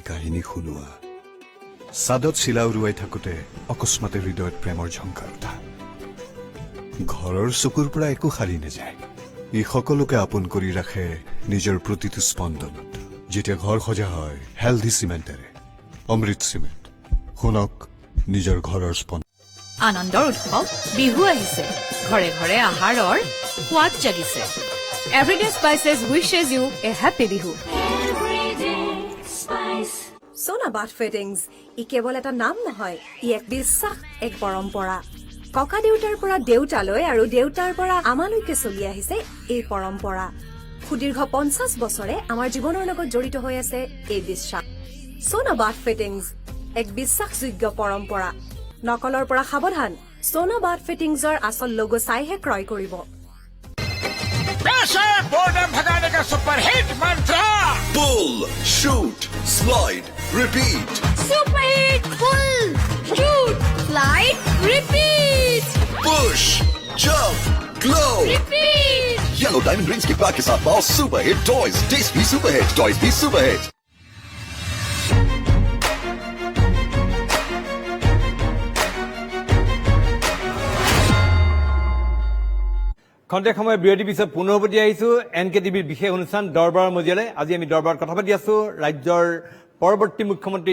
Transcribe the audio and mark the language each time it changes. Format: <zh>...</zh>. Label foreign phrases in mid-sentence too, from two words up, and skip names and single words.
<as>কাহিনী শুনোৱা সাদত চিলা উৰুৱাই থাকোতে অকস্মাতে হৃদয়ত প্ৰেমৰ ঝংকাৰ উঠা ঘৰৰ চকুৰ পৰা একো সাৰি নাযায় ই সকলোকে আপোন কৰি ৰাখে নিজৰ প্ৰতিটো স্পন্দনত যেতিয়া ঘৰ সজা হয় হেলদি চিমেণ্টেৰে অমৃত চিমেণ্ট শুনক নিজৰ ঘৰৰ স্পন্দন আনন্দৰ উৎসৱ বিহু আহিছে ঘৰে ঘৰে আহাৰৰ সোৱাদ জাগিছে Everyday Spices</as> <en>wishes you a happy bihu.</en> <as>Sona Bath Fittings ই কেৱল এটা নাম নহয় ই এক বিশ্বাস এক পৰম্পৰা ককা দেউতাৰ পৰা দেউতালৈ আৰু দেউতাৰ পৰা আমালৈকে চলি আহিছে এই পৰম্পৰা সুদীৰ্ঘ 50 বছৰে আমাৰ জীৱনৰ লগত জড়িত হৈ আছে এই বিশ্বাস Sona Bath Fittings এক বিশ্বাসযোগ্য পৰম্পৰা নকলৰ পৰা সাৱধান Sona Bath Fittingsৰ আচল লোগো চাইহে ক্ৰয় কৰিব</as> <hi>पैसे बोर्डम भगाने का</hi> <en>super hit</en> <hi>मंत्र</hi> <en>Pull, shoot, slide, repeat. Super hit. Pull, shoot, slide, repeat. Push, jump, glow. Repeat.</en> <hi>Yellow Diamond Rings के बाद के साथ पाओ</hi> <en>super hit toys taste</en> <hi>भी</hi> <en>super hit toys</en> <hi>भी</hi> <en>super hit</en> <as>খন্তেক সময় বিৰতিৰ পিছত পুনৰ উভতি আহিছো NKTVৰ বিশেষ অনুষ্ঠান দৰবাৰৰ মজিয়ালৈ আজি আমি দৰবাৰত কথা পাতি আছো ৰাজ্যৰ পৰৱৰ্তী মুখ্যমন্ত্ৰী</as>